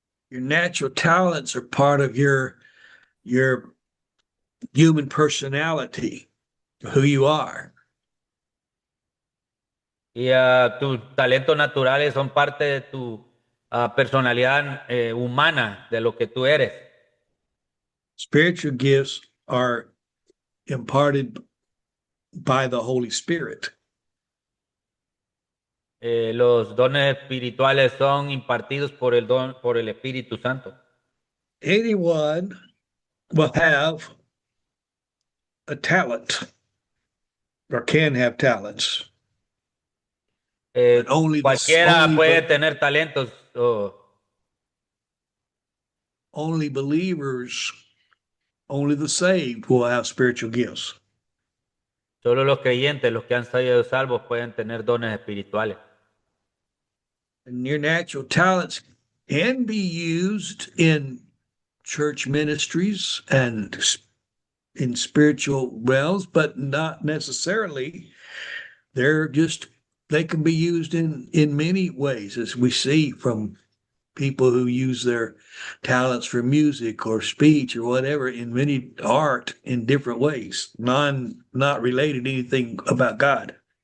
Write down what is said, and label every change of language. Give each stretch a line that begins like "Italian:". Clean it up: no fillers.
English: Your natural talents are part of your human personality, who you are.
Spanish: Y tus talentos naturales son parte de tu personalidad humana, de lo que tú eres.
English: Spiritual gifts are imparted by the Holy Spirit.
Spanish: Los dones espirituales son impartidos por el Espíritu Santo.
English: Anyone will have a talent or can have talents. But
Spanish: Cualquiera puede tener talentos.
English: Only believers, only the saved will have spiritual gifts.
Spanish: Solo los creyentes, los que han sido salvos, pueden tener dones espirituales.
English: And your natural talents can be used in church ministries and in spiritual realms, but not necessarily. They can be used in many ways, as we see from people who use their talents for music or speech or whatever in many art in different ways, not related to anything about God.